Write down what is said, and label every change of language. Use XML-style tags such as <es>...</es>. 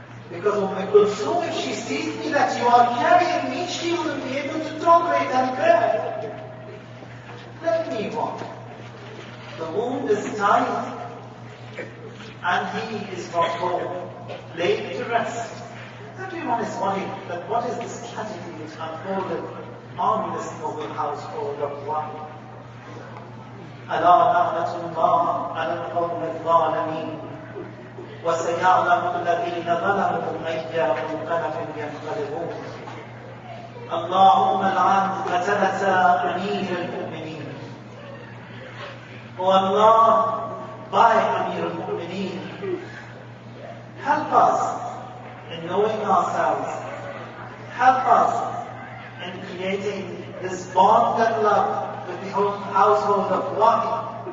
<en>Because if she sees me that you are carrying me, she will be able to tolerate and bear. Let me walk. The wound is tied, and he is brought home, laid to rest. Everyone is worried that what is this tragedy which unfolded on this noble household of one.</en> <ar>ألا لعنة الله على القوم الظالمين وسيعلم الذين ظلموا أي منقلب ينقلبون. اللهم العن قتلة أمير المؤمنين.</ar> <en>O Allah, by Amir al-Mu'mineen, help us in knowing ourselves, help us in creating this bond and love with the whole household of Wahi.</en>